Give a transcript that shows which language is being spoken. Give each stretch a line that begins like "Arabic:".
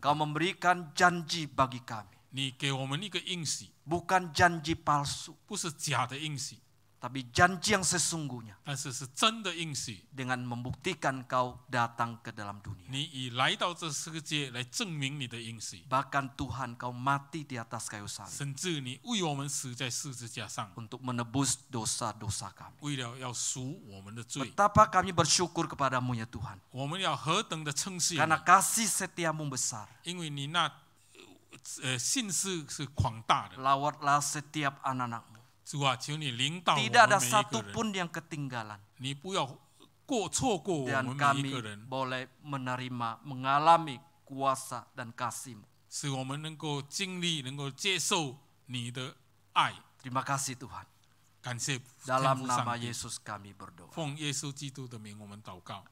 Indonesian: Engkau memberikan janji bagi kami,
Chinese: 你给我们一个应许，
Indonesian: bukan janji palsu,
Chinese: 不是假的应许，
Indonesian: tapi janji yang sesungguhnya,
Chinese: 但是是真的应许。
Indonesian: dengan membuktikan Kau datang ke dalam dunia.
Chinese: 你已来到这世界来证明你的应许，
Indonesian: Bahkan Tuhan Kau mati di atas kayu salib
Chinese: 甚至你为我们死在十字架上，
Indonesian: untuk menebus dosa-dosa kami.
Chinese: 为了要赎我们的罪。
Indonesian: Betapa kami bersyukur kepadamu ya Tuhan,
Chinese: 我们要何等的称谢你，
Indonesian: karena kasih setiamu besar.
Chinese: 因为你那信是广大的。
Indonesian: Lawatlah setiap anak-anakmu.
Chinese: 主啊，求你领导我
Indonesian: Tidak ada
Chinese: 们每一个人，
Indonesian: satupun yang ketinggalan.
Chinese: 你不要错过我
Indonesian: Dan
Chinese: 们每一
Indonesian: kami
Chinese: 个人，
Indonesian: boleh menerima, mengalami kuasa dan kasih-Mu.
Chinese: 使我们能够经历、能够接受你的爱。
Indonesian: Terima kasih Tuhan.
Chinese: 感谢天
Indonesian: Dalam
Chinese: 父
Indonesian: nama
Chinese: 上帝，
Indonesian: Yesus kami berdoa.
Chinese: 奉耶稣基督的名，我们祷告，